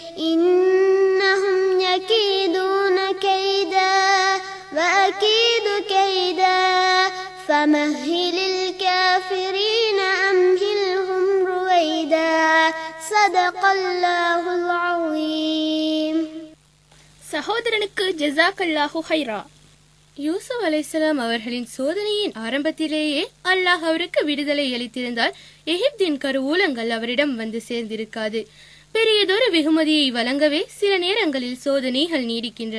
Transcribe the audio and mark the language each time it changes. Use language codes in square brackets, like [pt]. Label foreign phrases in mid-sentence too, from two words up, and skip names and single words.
[ar] إنهم يكيدون كيدا وأكيد كيدا فمهل الكافرين أمهلهم رويدا صدق الله العظيم. [ta] சகோதரனுக்கு [ar] جزاك الله خيرا. [ta] யூசுப் அலைஹிஸ்ஸலாம் அவர்களின் சோதனையின் ஆரம்பத்திலேயே அல்லாஹ் அவருக்கு விடுதலை அளித்திருந்தால் எகிப்தின் கருவூலங்கள் அவரிடம் வந்து சேர்ந்திருக்காது. பெரியதொரு வெகுமதியை வழங்கவே சில நேரங்களில் சோதனைகள் நீடிக்கின்றன.